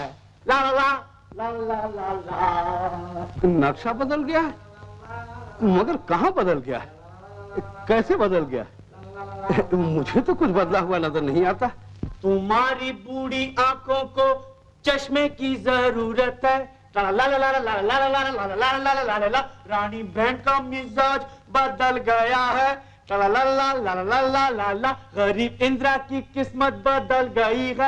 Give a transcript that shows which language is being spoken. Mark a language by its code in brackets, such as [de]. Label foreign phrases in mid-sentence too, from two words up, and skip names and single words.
[hi] ला ला ला ला ला ला। नक्शा बदल गया है? मगर कहाँ बदल गया है? कैसे बदल गया? मुझे तो कुछ बदला हुआ नजर नहीं आता। तुम्हारी बूढ़ी आंखों को चश्मे की जरूरत है। ला ला ला ला ला ला ला ला ला ला ला ला। रानी बहन का मिजाज बदल गया है। ला ला ला ला ला ला ला ला। गरीब इंदिरा की किस्मत बदल गई है।